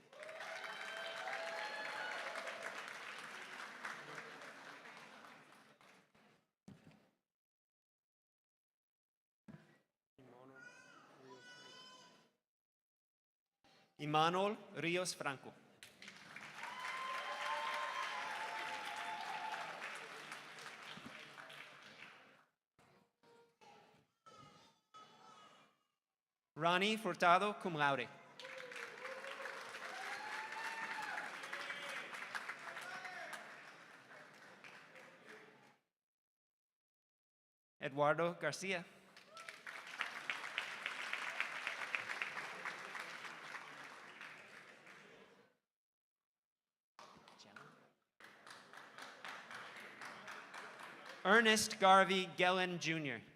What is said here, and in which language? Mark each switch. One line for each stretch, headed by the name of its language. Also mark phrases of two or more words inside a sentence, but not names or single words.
English: Imanol Rios Franco.
Latin: Ronnie Furtado cum laude.
English: Eduardo Garcia. Ernest Garvey Gellen Jr.